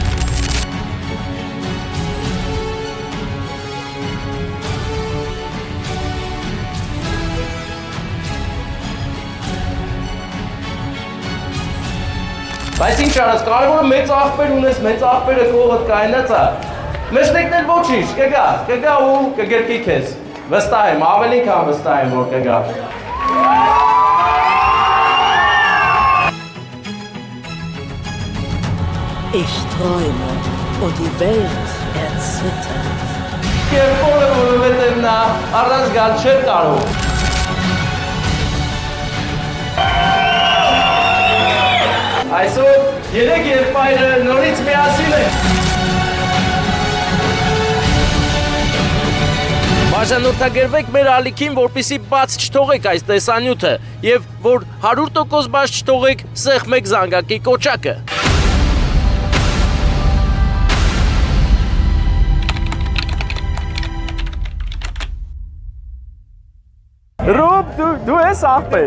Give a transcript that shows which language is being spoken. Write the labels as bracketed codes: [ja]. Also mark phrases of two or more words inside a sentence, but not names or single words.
[hy] Բայց ինչ արած, կարևորը մեծ աղբեր ունես, մեծ աղբերը կողդ կայնած է։ Մեջտեկնել ոչինչ, կգա ու կգրկի քեզ։ Վստահ եմ, ավելի քան վստահ եմ, որ կգա։ [de] Ich träume und die Welt erzittert. [hy] Կերպորը, որովհետև նա առանց գալ չէր կարող։ Այսօր երեք եղբայրը նորից միասին են։ Բաժանորդագրվեք մեր ալիքին, որպեսզի բաց չթողեք այս տեսանյութը եւ որ 100% բաց չթողեք սեղ մեկ զանգակի կոճակը։ Ռոբ, դու ես աղբեր։